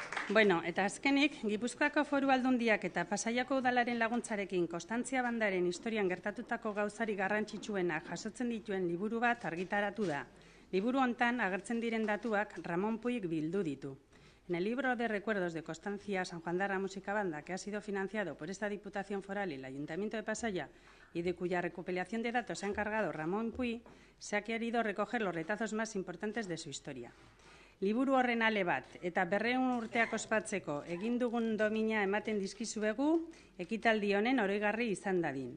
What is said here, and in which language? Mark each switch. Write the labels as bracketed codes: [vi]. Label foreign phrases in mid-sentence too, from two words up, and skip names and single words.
[eu] Bueno, eta azkenik, Gipuzkoako Foru Aldundiak eta Pasaiako Udalaren laguntzarekin Konstantzia bandaren historian gertatutako gauzari garrantzitsuena jasotzen dituen liburu bat argitaratu da. Liburu hontan agertzen diren datuak Ramon Puig bildu ditu. [es] En el libro de recuerdos de Constancia Sanjuandarra Música Banda, que ha sido financiado por esta Diputación Foral y el Ayuntamiento de Pasaya y de cuya recopilación de datos se ha encargado Ramon Puig, se ha querido recoger los retazos más importantes de su historia. [eu] Liburu horren ale bat eta 200 urteak ospatzeko egin dugun domina ematen dizkizuegu ekitaldi honen oroigarri izan dadin.